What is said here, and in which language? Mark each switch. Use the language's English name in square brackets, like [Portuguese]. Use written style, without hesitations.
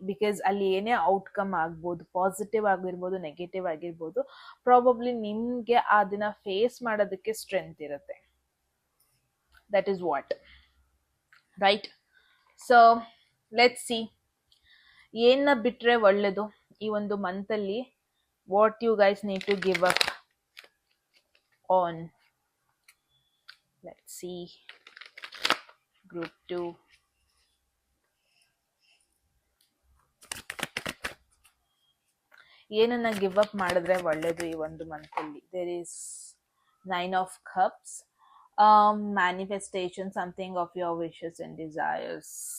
[Kannada] Because ಅಲ್ಲಿ ಏನೇ outcome ಆಗ್ಬೋದು, ಪಾಸಿಟಿವ್ ಆಗಿರ್ಬೋದು, ನೆಗೆಟಿವ್ ಆಗಿರ್ಬೋದು, ಪ್ರಾಬಬ್ಲಿ ನಿಮ್ಗೆ ಆ ದಿನ ಫೇಸ್ ಮಾಡೋದಕ್ಕೆ ಸ್ಟ್ರೆಂತ್ ಇರುತ್ತೆ. [English] That is what right. So let's see [Kannada] ಏನ ಬಿಟ್ರೆ ಒಳ್ಳೇದು ಈ ಒಂದು ಮಂತಲ್ಲಿ. [English] What you guys need to give up on. Let's see. Group 2. [Kannada] ಏನನ್ನ ಗಿವ್ ಅಪ್ ಮಾಡಿದ್ರೆ ಒಳ್ಳೇದು ಈ ಒಂದು ಮಂತಲ್ಲಿ? [English] There is 9 of Cups. Manifestation, something of your wishes and desires.